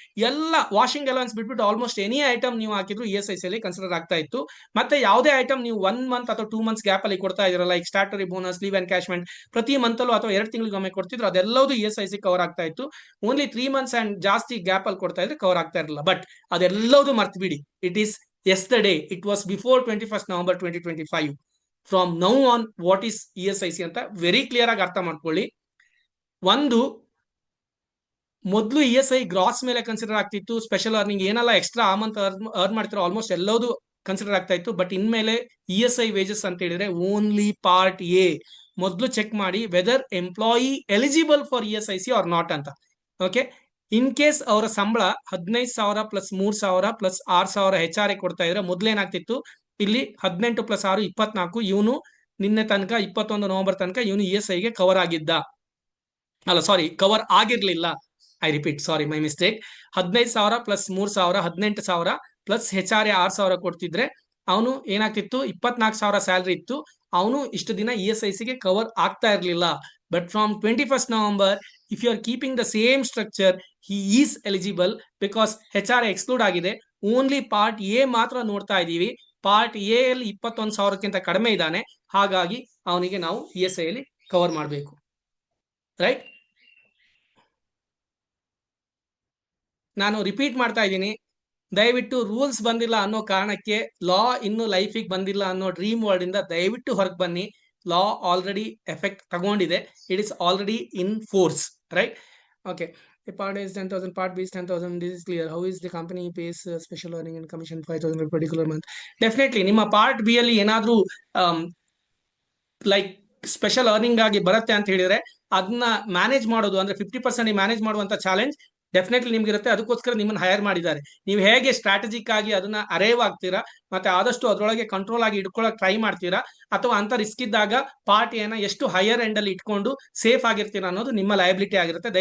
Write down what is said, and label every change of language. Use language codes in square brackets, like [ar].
[kn] ಎಲ್ಲ washing allowance ಬಿಟ್ಬಿಟ್ಟು almost any item ನೀವು ಹಾಕಿದ್ರು ESIC ಅಲ್ಲಿ ಕನ್ಸಿಡರ್ ಆಗ್ತಾ ಇತ್ತು. ಮತ್ತೆ ಯಾವುದೇ ಐಟಮ್ ನೀವು 1 month ಅಥವಾ 2 months ಗ್ಯಾಪ್ ಅಲ್ಲಿ ಕೊಡ್ತಾ ಇದ್ರಲ್ಲ, like statutory bonus, leave encashment ಪ್ರತಿ ಮಂತ್ ಅಲ್ಲೂ ಅಥವಾ 2 ತಿಂಗಳಿಗೊಮ್ಮೆ ಕೊಡ್ತಿದ್ರು, ಅದೆಲ್ಲವೂ ESIC ಕವರ್ ಆಗ್ತಾ ಇತ್ತು. ಓನ್ಲಿ 3 months ಅಂಡ್ ಜಾಸ್ತಿ ಗ್ಯಾಪ್ ಅಲ್ಲಿ ಕೊಡ್ತಾ ಇದ್ರೆ ಕವರ್ ಆಗ್ತಾ ಇರಲಿಲ್ಲ. ಬಟ್ ಅದೆಲ್ಲವೂ ಮರ್ತು ಬಿಡಿ. [en] It is yesterday, it was before 21 November 2025. From now on, what is ESIC [kn] ಅಂತ ವೆರಿ ಕ್ಲಿಯರ್ ಆಗಿ ಅರ್ಥ ಮಾಡ್ಕೊಳ್ಳಿ. ಒಂದು, ಮೊದಲು ESI ಗ್ರಾಸ್ ಮೇಲೆ ಕನ್ಸಿಡರ್ ಆಗ್ತಿತ್ತು. ಸ್ಪೆಷಲ್ ಅರ್ನಿಂಗ್ ಏನೆಲ್ಲ ಎಕ್ಸ್ಟ್ರಾ ಆ ಮಂತ್ ಅರ್ನ್ ಮಾಡ್ತಿರೋ ಆಲ್ಮೋಸ್ಟ್ ಎಲ್ಲವೂ ಕನ್ಸಿಡರ್ ಆಗ್ತಾ ಇತ್ತು. ಬಟ್ ಇನ್ಮೇಲೆ ESI ವೇಜಸ್ ಅಂತ ಹೇಳಿದ್ರೆ ಓನ್ಲಿ ಪಾರ್ಟ್ ಎ. ಮೊದಲು ಚೆಕ್ ಮಾಡಿ [en] whether employee eligible for ESIC or not [kn] ಅಂತ. ಓಕೆ, ಇನ್ ಕೇಸ್ ಅವರ ಸಂಬಳ 15,000 ಪ್ಲಸ್ 3,000 ಪ್ಲಸ್ 6,000 HRA ಕೊಡ್ತಾ ಇದ್ರೆ ಮೊದಲೇನಾಗ್ತಿತ್ತು, ಇಲ್ಲಿ 18 + 6 24. ಇವನು ನಿನ್ನೆ ತನಕ 21 November ತನಕ ಇವನು ESI ಗೆ ಕವರ್ ಆಗಿದ್ದ, ಅಲ್ಲ ಸಾರಿ cover ಆಗಿರ್ಲಿಲ್ಲ. [en] I repeat, sorry my mistake. [kn] 15,000 plus 3,000 18,000 plus HRA 6,000 ಕೊಡ್ತಿದ್ರೆ ಅವನು ಏನಾಗ್ತಿತ್ತು, 24,000 ಸ್ಯಾಲರಿ ಇತ್ತು. ಅವನು ಇಷ್ಟು ದಿನ ESIC ಗೆ ಕವರ್ ಆಗ್ತಾ ಇರ್ಲಿಲ್ಲ. [en] but from 21 November, if you are keeping the same structure, he is eligible because [kn] HRA exclude ಆಗಿದೆ. ಓನ್ಲಿ ಪಾರ್ಟ್ ಎ ಮಾತ್ರ ನೋಡ್ತಾ ಇದೀವಿ. ಪಾರ್ಟ್ ಎ ಅಲ್ಲಿ 21,000ಕ್ಕಿಂತ ಕಡಿಮೆ ಇದ್ದಾನೆ. ಹಾಗಾಗಿ ಅವನಿಗೆ ನಾವು ESI ಅಲ್ಲಿ ಕವರ್ ಮಾಡಬೇಕು. ರೈಟ್? ನಾನು ರಿಪೀಟ್ ಮಾಡ್ತಾ ಇದ್ದೀನಿ, ದಯವಿಟ್ಟು ರೂಲ್ಸ್ ಬಂದಿಲ್ಲ ಅನ್ನೋ ಕಾರಣಕ್ಕೆ, ಲಾ ಇನ್ನು ಲೈಫಿಗೆ ಬಂದಿಲ್ಲ ಅನ್ನೋ ಡ್ರೀಮ್ ವರ್ಲ್ಡ್ ಇಂದ ದಯವಿಟ್ಟು ಹೊರಗೆ ಬನ್ನಿ. ಲಾ ಆಲ್ರೆಡಿ ಎಫೆಕ್ಟ್ ತಗೊಂಡಿದೆ, [en] It is already in force, right? Okay. Part A is 10,000, Part B is 10,000. This is clear. How is the company pays special earning and commission 5,000 per particular month? [kn] Definitely, ನಿಮ್ಮ part B ಅಲ್ಲಿ ಏನಾದ್ರೂ like special earning ಆಗಿ ಬರುತ್ತೆ ಅಂತ ಹೇಳಿದ್ರೆ ಅದನ್ನ manage ಮಾಡೋದು, ಅಂದ್ರೆ 50% ಮ್ಯಾನೇಜ್ ಮಾಡುವಂತ ಚಾಲೆಂಜ್ ಡೆಫಿನೆಟ್ಲಿ ನಿಮ್ಗೆ ಇರುತ್ತೆ. ಅದಕ್ಕೋಸ್ಕರ ನಿಮ್ಮನ್ನ ಹೈರ್ ಮಾಡಿದ್ದಾರೆ. ನೀವು ಹೇಗೆ ಸ್ಟ್ರಾಟಜಿಕ್ ಆಗಿ ಅದನ್ನ ಅರೇವ್ ಆಗ್ತೀರಾ, ಮತ್ತೆ ಆದಷ್ಟು ಅದರೊಳಗೆ ಕಂಟ್ರೋಲ್ ಆಗಿ ಇಟ್ಕೊಳ್ಳೋಕೆ ಟ್ರೈ ಮಾಡ್ತೀರಾ, ಅಥವಾ ಅಂತ ರಿಸ್ಕ್ ಇದ್ದಾಗ ಪಾರ್ಟ್ ಏನ ಎಷ್ಟು ಹೈಯರ್ ಎಂಡ್ ಅಲ್ಲಿ ಇಟ್ಕೊಂಡು ಸೇಫ್ ಆಗಿರ್ತೀರಾ ಅನ್ನೋದು ನಿಮ್ಮ ಲಯಬಿಲಿಟಿ ಆಗಿರುತ್ತೆ.